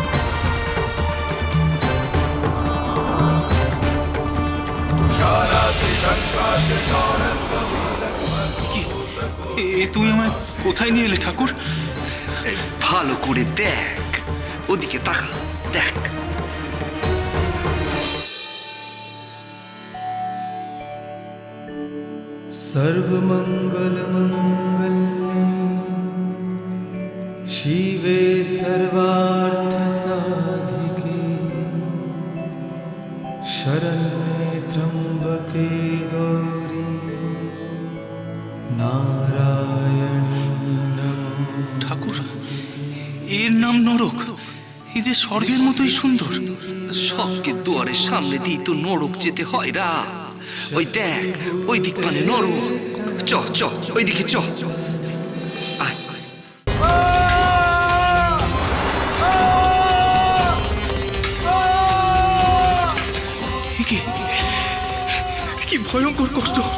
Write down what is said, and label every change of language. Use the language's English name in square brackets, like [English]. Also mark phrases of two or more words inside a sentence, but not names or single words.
[Sanskrit] तुषाराद्रि [Bangla] কি তুমি আমায় কোথায় নিয়ে এলে ঠাকুর? ভালো করে দেখ, ওদিকে তাকা, দেখ। [Sanskrit] सर्वमङ्गलमङ्गल्ये शिवे सर्वार्थसाधिके शरण्ये त्र्यम्बके गौरी नारायणी नमोस्तुते। [Bangla] ঠাকুর, এর নাম নরক? এই যে স্বর্গের মতোই সুন্দর। সবকে দুয়ারের সামনে দিয়ে তো নরক যেতে হয় রা। ওই দেখ, ওই দিক মানে নরক। চ চ, ওইদিকে চ। আয়। কি ভয়ঙ্কর কষ্ট!